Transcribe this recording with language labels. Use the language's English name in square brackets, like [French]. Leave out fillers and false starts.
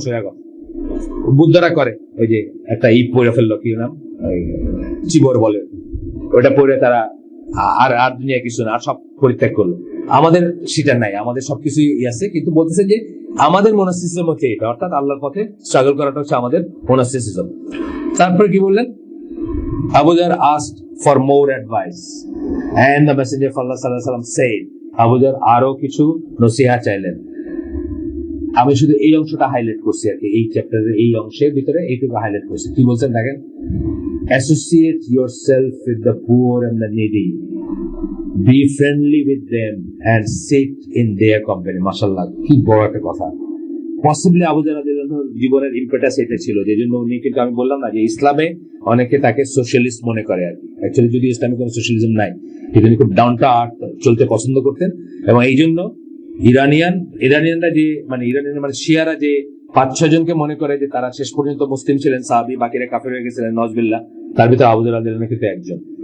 [Bangla] সোজা কথা বুদ্ধরা করে, ওই যে একটা ঈদ পরে ফেললো, কি নাম, চিবর বলে, ওটা পরে তারা আর আর দুনিয়া কিছু না, আর সব পরিত্যাগ করলো। আমাদের সেটা নাই, আমাদের সবকিছুই আছে, কিন্তু বলতেছে যে আমাদের মোনাস্টিসিজম হচ্ছে এটা, অর্থাৎ আল্লাহর পথে স্ট্রাগল করাটা হচ্ছে আমাদের মোনাস্টিসিজম। তারপরে কি বললেন, [English] Abu Dhar asked for more advice and the messenger of Allah sallallahu alaihi wasallam said, Abu Dhar [Bangla] আরো কিছু নসিহত চাইলেন। আমি শুধু এই অংশটা হাইলাইট করছি আর কি, এই চ্যাপ্টারের এই অংশের ভিতরে এইটুকু হাইলাইট করছি। কি বলছেন দেখেন, [English] associate yourself with the poor and the needy, be friendly with them and sit in their company. [Bangla] মাশাআল্লাহ, কি বড় একটা কথা। পসিবলি আবু জার রাদিয়াল্লাহু আনহু জীবনের ইম্পেটাস এটা ছিল, যে জন্য উনি, কিন্তু আমি বললাম না যে ইসলামে অনেকে তাকে সোশ্যালিস্ট মনে করে আর কি। অ্যাকচুয়ালি যদি ইসলামে কোনো সোশ্যালিজম নাই, কিন্তু উনি খুব ডাউন টু আর্থ চলতে পছন্দ করতেন। এবং এই জন্য ইরানিয়ানরা যে মানে শিয়ারা যে 5-6 জনকে মনে করে যে তারা শেষ পর্যন্ত মুসলিম ছিলেন, সাহাবী, বাকিরা কাফের হয়ে গেছিলেন নজবিল্লাহ, তার ভিতরে আবু জার রাদিয়াল্লাহু আনহু কিন্তু একজন।